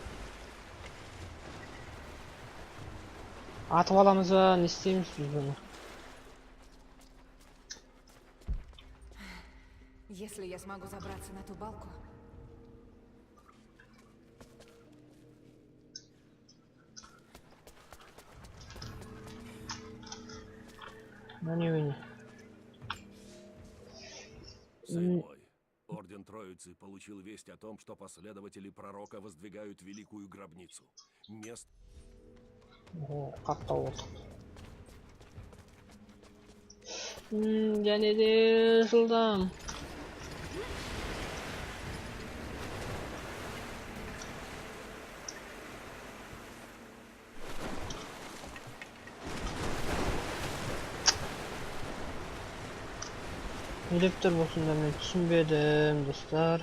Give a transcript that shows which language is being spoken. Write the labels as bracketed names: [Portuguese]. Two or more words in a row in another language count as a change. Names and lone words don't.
[Kazakh] Атып аламыз ба, не істейміз біз бұны? [Russian] Если я смогу забраться на ту балку, [Kazakh] не. [Russian] Сын мой, Орден Троицы получил весть о том, что последователи пророка воздвигают великую гробницу. Место... [Kazakh] Қақтау болды. Және де жылдам. Не деп тұр болсында мен түсінбедім, достар.